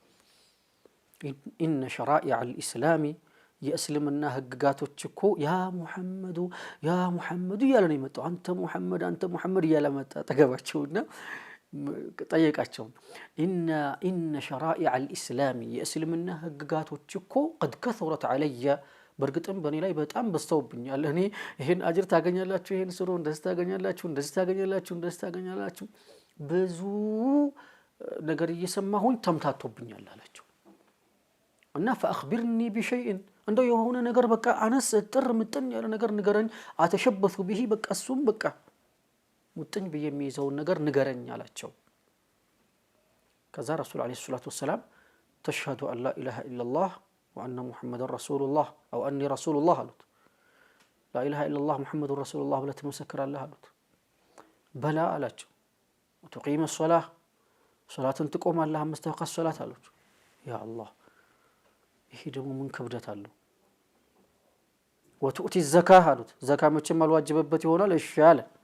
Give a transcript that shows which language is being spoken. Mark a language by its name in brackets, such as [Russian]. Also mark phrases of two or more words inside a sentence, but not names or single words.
[Arabic] إن شرائع الإسلام [Amharic] የእስልምና ህግጋቶች እኮ [Arabic] يا محمد [Amharic] እያለ ነው የመጣው አንተ ሙሐመድ እያለ መጣ ተገባቸውና ጠየቃቸው [Arabic] إن شرائع الإسلام [Amharic] የእስልምና ህግጋቶች እኮ [Arabic] قد كثرت علي [Amharic] በርግጥም በእኔ ላይ በጣም በስተውብኛል እኔ ይሄን አጅር ታገኛላችሁ ይሄን ስሩ እንደዚህ ታገኛላችሁ ብዙ ነገር እየሰማሁኝ ተምታቶብኛል አላቸው እና [Arabic] فاخبرني بشيء [Amharic] እንደው የሆነ ነገር በቃ አነስ ጥር ምጥን ያለ ነገር ንገረኝ [Arabic] أتشبث به [Amharic] በቃ እሱም በቃ ሙጥኝ በየሚይዘው ነገር ንገረኝ አላቸው ከዛ ረሱል [Arabic] عليه الصلاة والسلام تشهد أن لا إله إلا الله وأن محمدا رسول الله أو أني رسول الله [Amharic] አሉት [Arabic] لا إله إلا الله محمد رسول الله [Amharic] ብለህ ትመሰክራለህ አሉት በላ አላቸው [Arabic] وتقيم الصلاة [Amharic] ሶላትን ትቆማለህ 5 ወቅት ሶላት አሉት [Arabic] يا الله [Amharic] ይሄ ደግሞ ምን ክብደት አለው [Arabic] وتؤتي الزكاة [Amharic] አሉት ዘካ መቼም አልዋጅበበት ይሆናል እሺ አለ